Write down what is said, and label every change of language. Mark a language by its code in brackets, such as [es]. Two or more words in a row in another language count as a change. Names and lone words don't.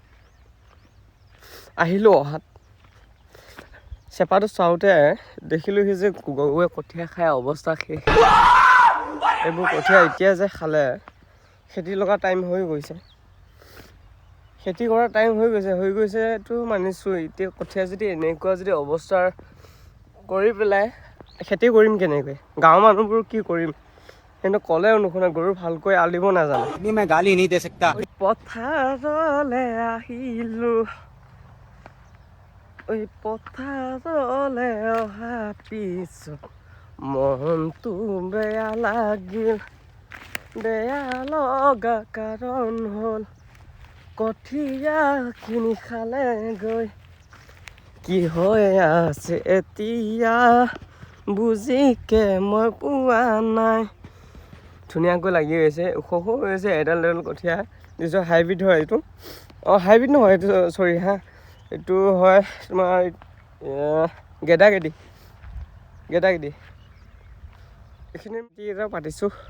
[as] আহিলোঁ অহাত চেপাটো চাওঁতে দেখিলোঁহি যে গৰুৱে কঠীয়া খাই অৱস্থা শেষ এইবোৰ কঠীয়া এতিয়া যে খালে খেতি লগা টাইম হৈ গৈছে খেতি কৰা টাইম হৈ গৈছেতো মানিছোঁ এতিয়া কঠীয়া যদি এনেকুৱা যদি অৱস্থাৰ কৰি পেলাই খেতি কৰিম কেনেকৈ গাঁৱৰ মানুহবোৰ কি কৰিম কিন্তু ক'লেও নুশুনে গৰু ভালকৈ আলিব নাজানে [hi] मैं गाली नहीं दे सकता [as] পথাৰলৈ আহিলোঁ পথাৰলৈ অহা পিছত মনটো বেয়া লাগিল বেয়া লগা কাৰণ হ'ল কঠীয়াখিনি খালে গৈ কি হৈ আছে এতিয়া বুজিকে মই পোৱা নাই ধুনীয়াকৈ লাগি গৈছে ওখ হৈ গৈছে এডাল কঠীয়া নিজৰ হাইব্ৰিড হয় এইটো হাইব্ৰিড নহয় এইটো চৰি এইটো হয় তোমাৰ গেদাগেদি এইখিনি এটা পাতিছোঁ